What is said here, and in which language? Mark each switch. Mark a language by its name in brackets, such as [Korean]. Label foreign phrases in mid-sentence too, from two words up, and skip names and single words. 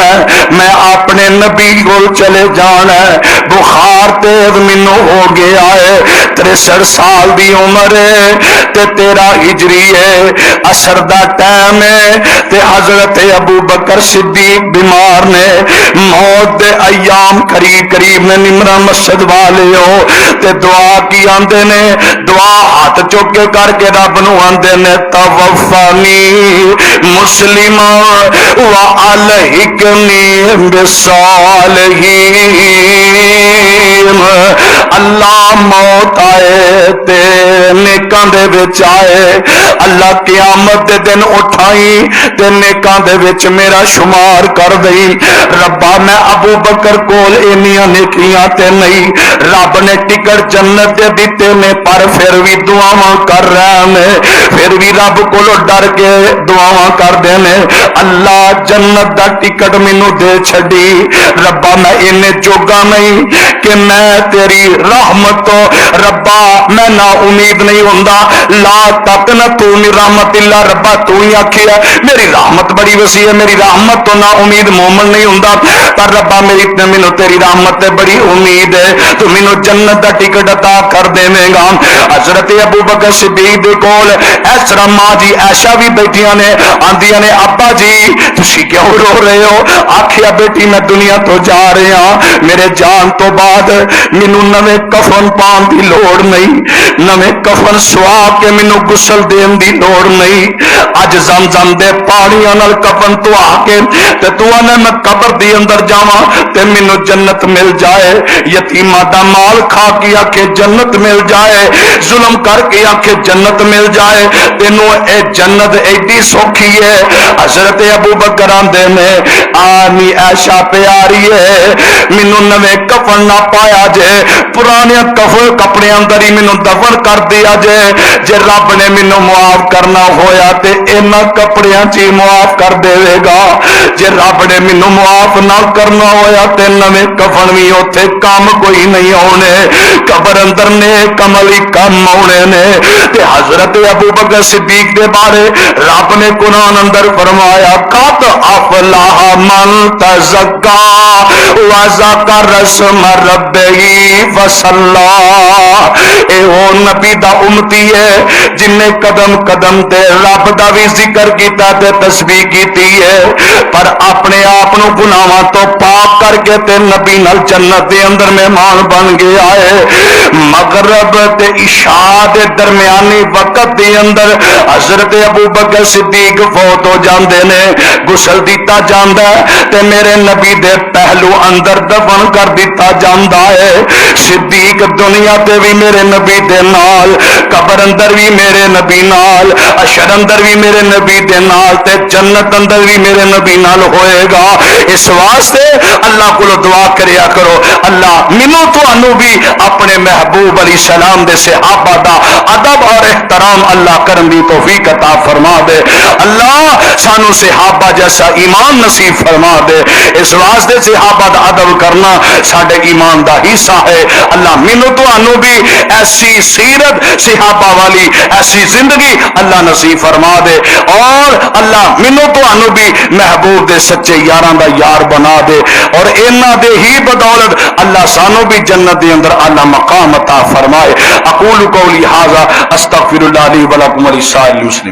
[Punjabi] ہے میں اپنے نبی کول چلے جانا ہے بخار تیز مینوں ہو گیا ہے 63 سال دی عمر ہے تے 13 ہجری ہے عصر دا ٹائم ہے تے حضرت ابو بکر صدیق بیمار نے موت دے ایام قریب قریب نے نمرا مسجد والے ہو تے دعا کی آندے نے دعا ہاتھ چک کے کر کے رب نو آندے نے توفانی مسلما [Arabic] والحقنی بالصالحین [Punjabi] اللہ موت آئے تے نیکاں دے وچ آئے اللہ قیامت دے دن اٹھائی تے نیکاں دے وچ میرا شمار کر دئی ربا میں ابو بکر کول اینیاں نیکیاں تے نہیں رب نے ٹکٹ جنت دے دیتے نے پر پھر بھی دعاواں کر رہے نے پھر بھی رب کولو ڈر کے دعاواں کر دے نے اللہ جنت دا ٹکٹ مینوں دے چھڈی ربا میں اینے جوگا نہیں کہ میں تیری رحمت تو ربا میں نا امید نہیں ہوندا [Arabic] لا تقنطوا من رحمت اللہ [Punjabi] ربا تو ہی آکھیا میری رحمت بڑی وسیع ہے میری رحمت تو نا امید مومن نہیں ہوندا پر ربا میری مینوں تیری رحمت تے بڑی امید ہے تو مینوں جنت دا ٹکٹ عطا کر دیویں گا حضرت ابو بکر صدیق دے کول اس طرح ماں جی عائشہ بھی بیٹھیاں نے آندیاں نے ابا جی تسی کیوں رو رہے ہو آکھیا بیٹی میں دنیا تو جا رہا ہاں میرے جان تو بعد مینوں نویں کفن پان دی لوڑ نہیں نویں کفن سوا کے مینوں غسل دین دی لوڑ نہیں اج زمزم دے پانیاں نال کفن تو آ کے تے تو نے میں قبر دی اندر جاواں تے مینوں جنت مل جائے یتیماں دا مال کھا کے آکھے جنت مل جائے ظلم کر کے آکھے جنت مل جائے تینوں اے جنت ایڈی سوکھی ہے حضرت ابو بکر آندے نے آنی عائشہ پیاری ہے مینوں نویں کفن نہ پایا جے پرانے کفن کپڑے اندر ہی مینوں دفن کر دیا جے رب نے مینوں معاف کرنا ہویا تے انہاں کپڑیاں چ معاف کر دے گا جے رب نے مینوں معاف نہ کرنا ہویا تے نویں کفن بھی اوتھے کام کوئی نہیں ہونے قبر اندر نیک عمل ہی کم ہونے نے تے حضرت ابو بکر صدیق دے بارے رب نے قرآن اندر فرمایا [Arabic] قد افلح من تزکا وذکر اسم ربہ فصلی [Punjabi] اے او نبی دا امتی ہے جن نے قدم قدم تے رب دا بھی ذکر کیتا تے تسبیح کیتی ہے پر اپنے آپ نو گناہاں تو پاک کر کے تے نبی نال جنت دے اندر مہمان بن گیا ہے مغرب تے عشاء دے درمیانی وقت دے اندر حضرت ابو بکر صدیق فوت ہو جاندے نے غسل دیتا جاندا ہے تے میرے نبی دے پہلو اندر دفن کر دیتا جاندا ہے صدیق دنیا تے بھی میرے نبی دے نال قبر اندر بھی میرے نبی نال عشر اندر بھی میرے نبی دے نال تے جنت اندر بھی میرے نبی نال ہوئے گا اس واسطے اللہ کو دعا کریا کرو اللہ مینوں تانوں بھی اپنے محبوب علیہ السلام دے صحابہ دا ادب اور احترام اللہ کرن دی توفیق عطا فرما دے اللہ سانو صحابہ جیسا ایمان نصیب فرما دے اس واسطے صحابہ دا ادب کرنا ساڈے ایمان دا حصہ ہے اللہ مینوں تانوں بھی ایسی سیرت صحابہ والی ایسی زندگی اللہ نصیب فرما دے اور اللہ مینوں تانوں بھی محبوب دے سچے یاراں دا یار بنا دے اور انہاں دے ہی بدولت اللہ سانو بھی جنت دے اندر اعلی مقام عطا فرمائے [Arabic] اقول قولی ھذا استغفر اللہ لی ولکم ولسائر المسلمین